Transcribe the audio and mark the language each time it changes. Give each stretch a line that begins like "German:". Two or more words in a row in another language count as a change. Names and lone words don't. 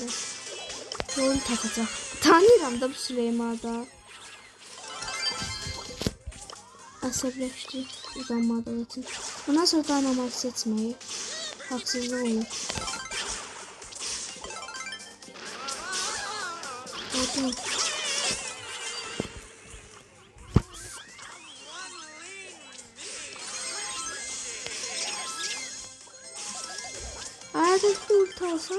Azerbaijani: Yolu tapacaq. Tanıyıram da bu Süleyman'da. Əsəbləşdi uzanmadığı için.
Turkish: Bundan sonra Dynamite seçməyi haksızlık olur. Yok. Arada bir ulti alsam.